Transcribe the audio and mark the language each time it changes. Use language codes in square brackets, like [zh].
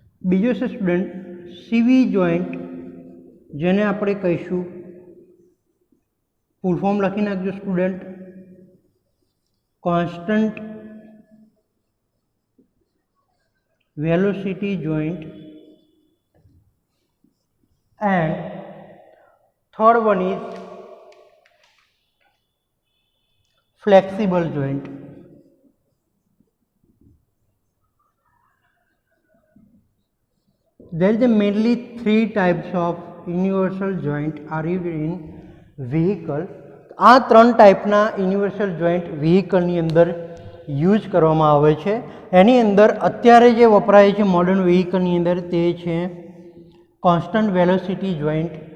[gu] બીજો છે સ્ટુડન્ટ સીવી જોઈન્ટ, જેને આપણે કહીશું ફૂલ ફોર્મ લખી નાખજો student constant velocity joint. [en] And third one is flexible joint. There is mainly 3 types of universal joint are used in vehicle. [gu] આ 3 ટાઈપના યુનિવર્સલ જોઈન્ટ વ્હીકલની અંદર યુઝ કરવામાં આવે છે. એની અંદર અત્યારે જે વપરાય છે મોડર્ન વ્હીકલની અંદર તે છે કોન્સ્ટન્ટ વેલોસિટી જોઈન્ટ.